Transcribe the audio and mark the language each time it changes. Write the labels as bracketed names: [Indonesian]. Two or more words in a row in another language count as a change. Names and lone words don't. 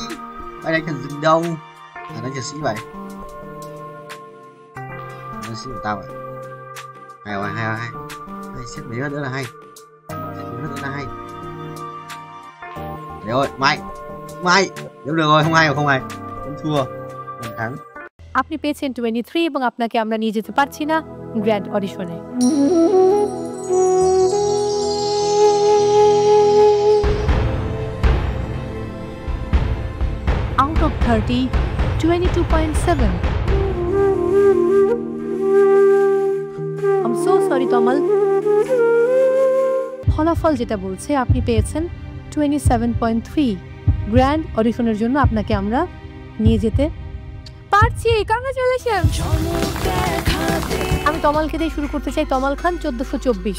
[Vietnamese] Mày đánh thằng rừng đâu? Thằng đánh thằng sĩ vậy. Thằng sĩ của tao vậy. Hay rồi, hay. Xếp mấy phát nữa là hay. Đấy ơi, mày. Nếu được rồi, không hay. Không thua. Không thắng. [Bangla] আপনি পেয়েছেন 23 এবং আপনাকে আমরা নিয়ে যেতে পারছি না গ্র্যান্ড অডিশনে। [English] Out of 30, 22.7. I'm so sorry, Tomal. [Bangla] ফলাফল যেটা বলছে আপনি পেয়েছেন 27.3। গ্র্যান্ড অডিশনের জন্য আপনাকে আমরা নিয়ে যেতে পারছি। কংগ্রাচুলেশন। আমি তমালকে দিয়ে শুরু করতে চাই। তমাল খান 1424।